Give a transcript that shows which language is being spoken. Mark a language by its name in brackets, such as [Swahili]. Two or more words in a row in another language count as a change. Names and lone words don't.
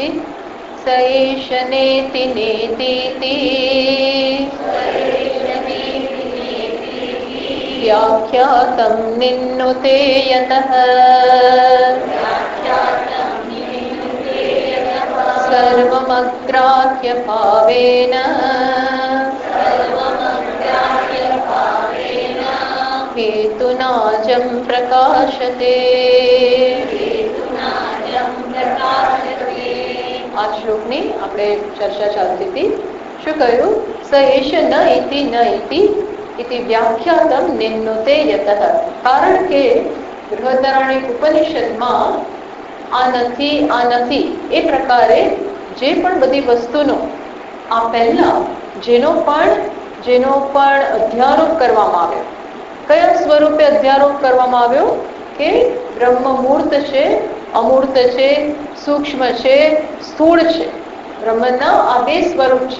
[Sanskrit] स एष नेति नेतीति व्याख्यातं निन्नुते यतः सर्वमग्राह्य भावेन हेतुनाजं प्रकाशते। [Gujarati] આ શ્લોકની આપણે ચર્ચા ચાલતી હતી। શું કહ્યું? [Sanskrit] સ એષ ન ઇતિ ન ઇતિ ઇતિ વ્યાખ્યાતમ નિન્નુતે યતઃ। [Gujarati] કારણ કે બૃહદારણ્યક ઉપનિષદમાં આ નથી એ પ્રકારે જે પણ બધી વસ્તુનો આ પહેલા જેનો પણ અધ્યારોપ કરવામાં આવ્યો, કયા સ્વરૂપે અધ્યારોપ કરવામાં આવ્યો કે બ્રહ્મ મૂર્ત છે, અમૂર્ત છે, સૂક્ષ્મ છે, સ્થૂળ છે, બ્રહ્મના આ બે સ્વરૂપ છે।